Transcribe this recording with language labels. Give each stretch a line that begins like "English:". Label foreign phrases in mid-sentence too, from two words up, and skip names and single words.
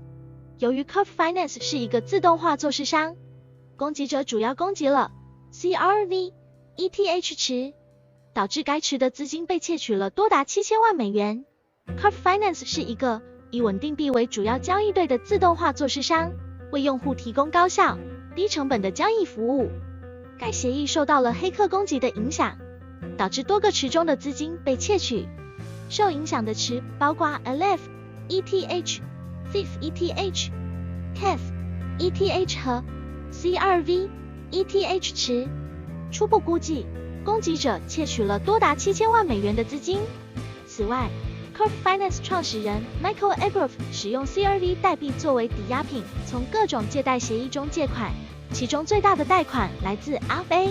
Chinese: 由于 Curve Finance 是一个自动化做市商，攻击者主要攻击了 CRV、ETH 池，导致该池的资金被窃取了多达7000万美元。Curve Finance 是一个以稳定币为主要交易对的自动化做市商，为用户提供高效、低成本的交易服务。该协议受到了黑客攻击的影响，导致多个池中的资金被窃取。受影响的池包括 Aleph、ETH、Thief-ETH、Keth-ETH 和 CRV-ETH 池。初步估计，攻击者窃取了多达7000万美元的资金。此外，Curve Finance 创始人 Michael Agroff 使用 CRV 代币作为抵押品，从各种借贷协议中借款，其中最大的贷款来自 Alpha。